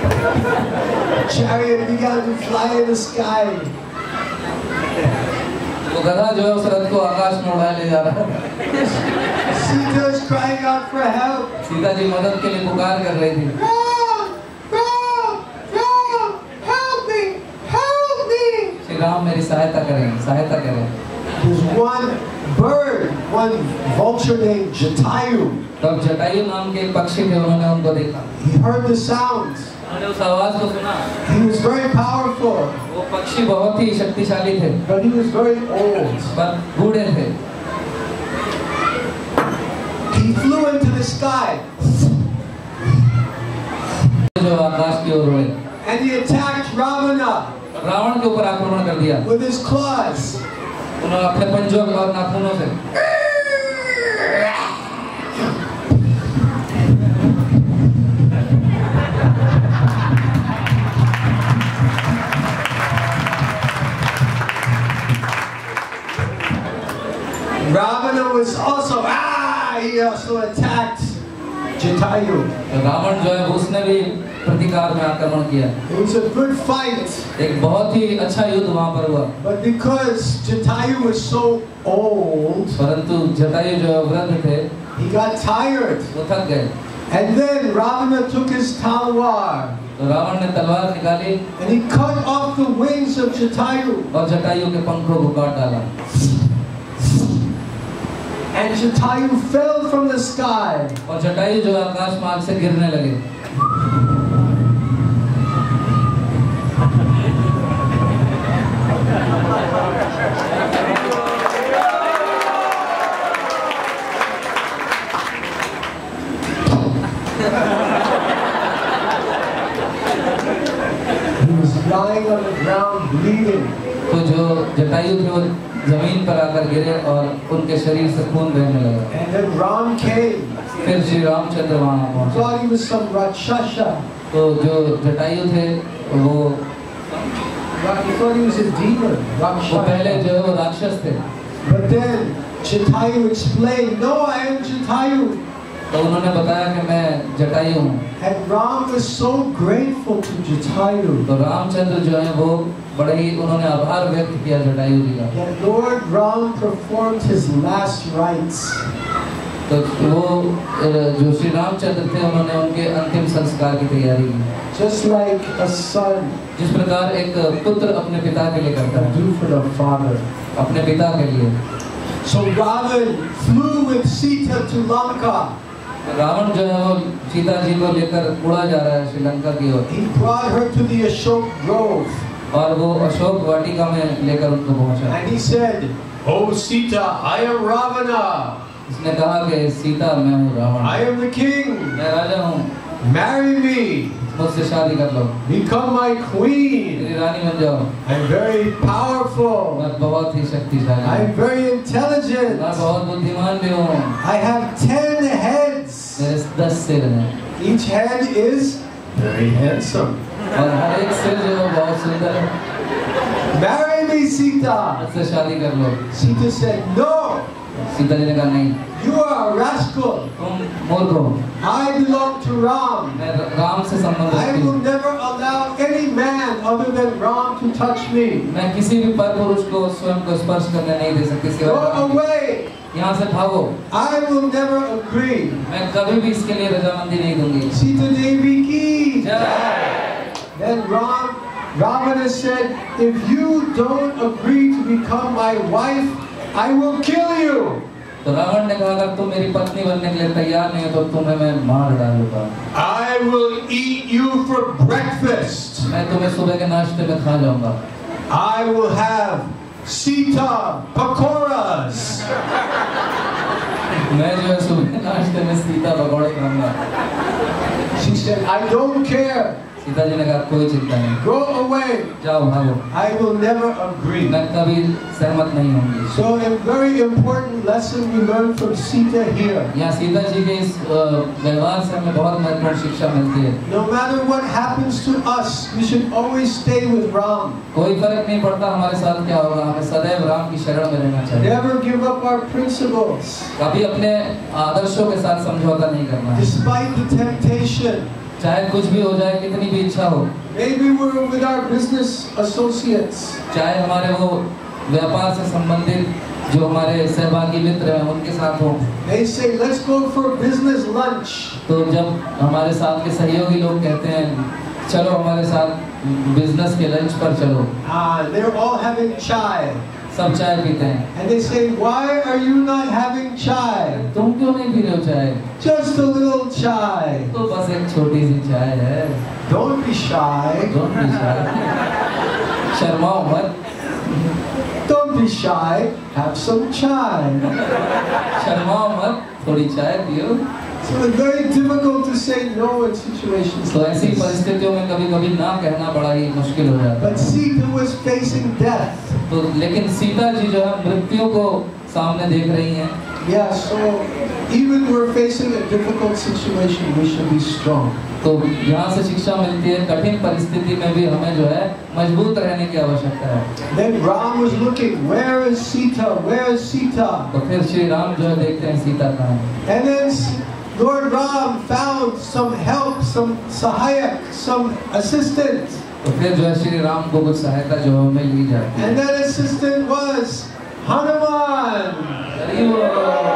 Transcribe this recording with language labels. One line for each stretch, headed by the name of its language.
English: Chariot began to fly in the sky.
Hindi: तो गधा जो है उस रथ को आकाश में उड़ा ले जा रहा है।
English: Sita is crying out for help.
Hindi: Sita ji मदद के लिए पुकार कर रही थी।
English: Ram, help me, help me.
Hindi: Shri Ram मेरी सहायता करें, सहायता करें।
English: There's one bird, one vulture named Jatayu.
Hindi: तब जटायु नाम के एक पक्षी थे, उन्होंने उनको देखा।
English: He heard the sounds.
Hindi: उन्होंने उस आवाज को सुना।
English: He was very powerful,
Hindi: वो पक्षी बहुत ही शक्तिशाली थे,
English: but he was very old.
Hindi: पर बूढ़े थे।
English: He flew into the sky
Hindi: जो आकाश की ओर उड़े।
English: and he attacked Ravana
Hindi: Ravan के ऊपर आक्रमण कर दिया।
English: with his claws.
Hindi: उन्होंने अपने पंजों और नाखूनों से।
English: Ravana was also, he also attacked Jatayu.
Hindi: Ravan जो है उसने भी प्रतिकार में आक्रमण किया।
English: It was a good fight.
Hindi: एक बहुत ही अच्छा युद्ध वहाँ पर हुआ।
English: But because Jatayu was so old,
Hindi: परंतु जटायु जो वृद्ध थे,
English: he got tired.
Hindi: वो थक गए।
English: And then Ravana took his talwar
Hindi: तो रावण ने तलवार निकाली
English: and he cut off the wings of Jatayu.
Hindi: और जटायु के पंखों को काट डाला।
English: And Jatayu fell from the sky.
Hindi: और जटायु जो आकाश मार्ग से गिरने लगे।
English: He was lying on the ground bleeding.
Hindi: तो जो जटायु थे वो जमीन पर आकर गिरे और उनके शरीर से खून बहने लगा।
English: And then Ram came.
Hindi: फिर श्री रामचंद्र वहाँ
English: He
Hindi: पहुँचे।
English: thought he was some Rakshasa.
Hindi: तो जो जटायु थे वो
English: He thought he was a demon.
Hindi: पहले
English: Rakshasa.
Hindi: जो है वो राक्षस थे।
English: But then Jatayu explained, no, I am Jatayu.
Hindi: तो उन्होंने बताया कि मैं जटायु हूँ।
English: And Ram was so grateful to Jatayu.
Hindi: तो रामचंद्र जो है वो बड़े ही उन्होंने आभार व्यक्त किया जटायु जी का।
English: That Lord Ram performed his last rites.
Hindi: तो वो जो श्री रामचंद्र थे उन्होंने उनके अंतिम संस्कार की तैयारी की।
English: Just like a son
Hindi: जिस प्रकार एक पुत्र अपने पिता के लिए करता है,
English: do for the father.
Hindi: अपने पिता के लिए।
English: So Ravan flew with Sita to Lanka.
Hindi: Ravan जो है वो सीता जी को लेकर उड़ा जा रहा है श्रीलंका की ओर।
English: He brought her to the Ashok Grove.
Hindi: और वो अशोक वाटिका में लेकर उनको पहुंचा।
English: And he said, "Oh Sita, I am Ravana.
Hindi: उसने कहा कि सीता मैं हूँ Ravan.
English: I am the king.
Hindi: मैं राजा हूँ।
English: Marry me.
Hindi: मुझसे शादी कर लो।
English: Become my queen.
Hindi: मेरी रानी बन जाओ।
English: I'm very powerful.
Hindi: मैं बहुत ही शक्तिशाली हूँ।
English: I'm very intelligent.
Hindi: मैं बहुत बुद्धिमान भी हूँ।
English: I have 10 heads.
Hindi: मेरे 10 सिर हैं।
English: Each head is very handsome.
Hindi: और हर एक सिर जो है बहुत सुंदर है।
English: Marry me, Sita."
Hindi: मुझसे शादी कर लो।
English: Sita said, "No,
Hindi: Sita ji ने कहा नहीं,
English: you are a rascal.
Hindi: तुम मूर्ख हो।
English: I belong to Ram.
Hindi: मैं राम से संबंध
English: I
Hindi: रखती
English: will
Hindi: हूँ।
English: never allow any man other than Ram to touch me.
Hindi: मैं किसी भी पर पुरुष को स्वयं को स्पर्श करने नहीं दे सकती सिवाय
English: Go
Hindi: राम के।
English: away.
Hindi: यहाँ से भागो।
English: I will never agree."
Hindi: मैं कभी भी इसके लिए रजामंदी नहीं दूंगी। Sita Devi ki. जय।
English: Then Ravana said, "If you don't agree to become my wife, I will kill you."
Hindi: तो रावण ने कहा अगर तुम मेरी पत्नी बनने के लिए तैयार नहीं हो तो तुम्हें मैं मार डालूंगा।
English: I will eat you for breakfast.
Hindi: मैं तुम्हें सुबह के नाश्ते में खा जाऊंगा।
English: I will have Sita pakoras.
Hindi: मैं जो है सुबह के नाश्ते में सीता पकौड़े खाऊंगा।
English: She said, "I don't care.
Hindi: Sita ji ने कहा कोई चिंता नहीं,
English: Go away.
Hindi: जाओ भागो।
English: I will never agree."
Hindi: मैं कभी सहमत नहीं होंगी।
English: So a very important lesson we learn from Sita here.
Hindi: यहाँ सीता जी के इस व्यवहार से हमें बहुत महत्वपूर्ण शिक्षा मिलती है।
English: No matter what happens to us, we should always stay with Ram.
Hindi: कोई फर्क नहीं पड़ता हमारे साथ क्या होगा, हमें सदैव राम की शरण में रहना चाहिए।
English: Never give up our principles.
Hindi: कभी अपने आदर्शों के साथ समझौता नहीं करना है।
English: Despite the temptation.
Hindi: चाहे कुछ भी हो जाए, कितनी भी इच्छा हो,
English: Maybe we're with our business associates.
Hindi: चाहे हमारे वो व्यापार से संबंधित जो हमारे सहभागी मित्र हैं उनके साथ हो,
English: They say, "Let's go for business lunch."
Hindi: तो जब हमारे साथ के सहयोगी लोग कहते हैं चलो हमारे साथ बिजनेस के लंच पर चलो,
English: They're all having chai.
Hindi: सब चाय पीते हैं।
English: And they say, "Why are you not having chai?"
Hindi: तुम क्यों नहीं पी रहे हो चाय?
English: Just a little chai.
Hindi: तो बस एक छोटी सी चाय है।
English: Don't be shy. Don't be shy.
Hindi: शर्माओ मत।
English: Don't be shy. Have some chai.
Hindi: शर्माओ मत, थोड़ी चाय पियो।
English: So it's very difficult to say no in situations
Hindi: तो
English: like
Hindi: ऐसी
English: this.
Hindi: परिस्थितियों में कभी-कभी ना कहना बड़ा ही मुश्किल हो जाता है।
English: But Sita was facing death.
Hindi: तो लेकिन सीता जी जो है मृत्यु को सामने देख रही हैं।
English: Yeah, so even we're facing a difficult situation, we should be strong.
Hindi: तो यहाँ से शिक्षा मिलती है कठिन परिस्थिति में भी हमें जो है मजबूत रहने की आवश्यकता है।
English: Then Ram was looking, where is Sita? Where is Sita?
Hindi: तो फिर श्री राम जो है देखते हैं सीता कहाँ है।
English: And then Lord Ram found some help, some sahayak, some assistant.
Hindi: तो फिर जो है श्री राम को कुछ सहायता जो है मिल ही जाती है।
English: And that assistant was Hanuman.